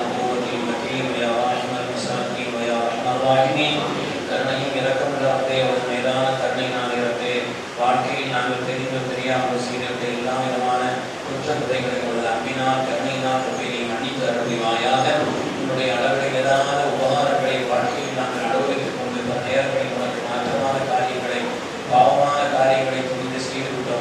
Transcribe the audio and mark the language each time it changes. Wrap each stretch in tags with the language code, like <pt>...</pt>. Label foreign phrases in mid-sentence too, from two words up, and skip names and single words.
<ar>القوة المتين ويا راحم المساكين ويا أرحم الراحمين</ar> <ta>கருணையும் இரக்கமுள்ள ரப்பே, ஒரு மேலான கருணை நாளிரப்பே, வாழ்க்கையில் நாங்கள் தெரிந்தும் தெரியாமல் செய்திருந்த எல்லா விதமான குற்றக்குறைகளை உள்ள அன்பினால் கருணையினால் ரப்பே நீ மன்னித்து அருள்வாயாக. உன்னுடைய அளவில் ஏதான உபகாரங்களை வாழ்க்கையில் நாங்கள் அனுபவித்துக் கொண்டு நேரங்களில் உனக்கு மாற்றமான காரியங்களை, பாவமான காரியங்களை புரிந்து செய்து கொண்டோம்.</ta>